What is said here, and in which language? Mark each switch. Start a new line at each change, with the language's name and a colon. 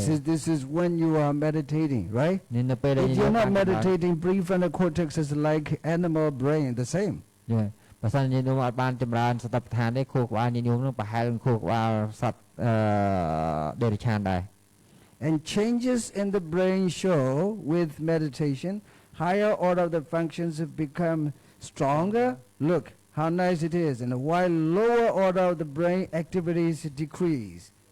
English: This is when you are meditating, right? If you're not meditating, prefrontal cortex is like animal brain, the same. Yeah.
Khmer: បើសិនជាខ្ញុំអត់បានចម្រើនសតិប្បដ្ឋានទេខួរក្បាលញញោមនឹងប្រហែលខួរក្បាលសត្វដេរិឆានដែរ
English: And changes in the brain show with meditation, higher order of the functions have become stronger. Look how nice it is. And while lower order of the brain activities decrease.